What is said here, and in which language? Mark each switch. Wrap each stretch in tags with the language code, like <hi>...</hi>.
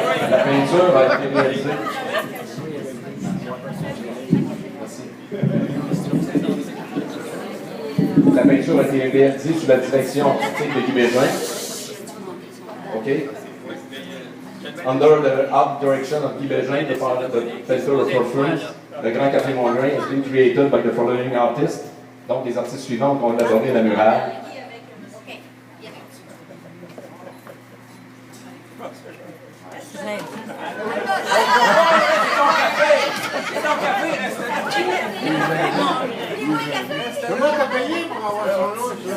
<fr>La peinture a été réalisée. La peinture a été réalisée sous la direction artistique de Guy Bégin.</fr> <en>Okay. Under the art direction of Guy Bégin, the painter of portraits, le Grand Café Mongrain has been created by the following artists.</en> <fr>Donc, les artistes suivants ont élaboré la murale. Comment t'as payé pour avoir son nom?</fr>